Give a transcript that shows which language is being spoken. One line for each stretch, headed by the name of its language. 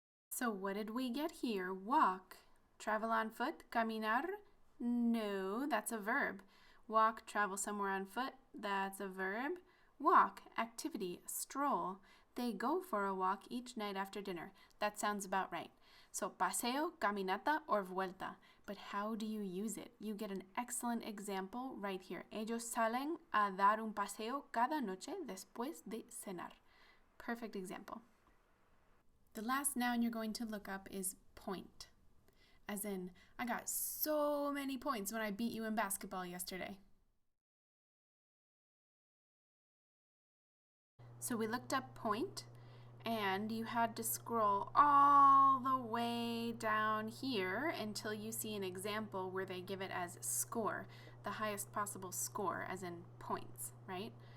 English: So what did we get here? Walk. Travel on foot. Caminar? No, that's a verb. Walk, travel somewhere on foot. That's a verb. Walk, activity, stroll. They go for a walk each night after dinner. That sounds about right. So paseo, caminata, or vuelta. But how do you use it? You get an excellent example right here.
Spanish: Ellos salen a dar un paseo cada noche después de cenar.
English: Perfect example. The last noun you're going to look up is point, as in, I got so many points when I beat you in basketball yesterday. So we looked up point, And you had to scroll all the way down here until you see an example where they give it as score, the highest possible score, as in points, right?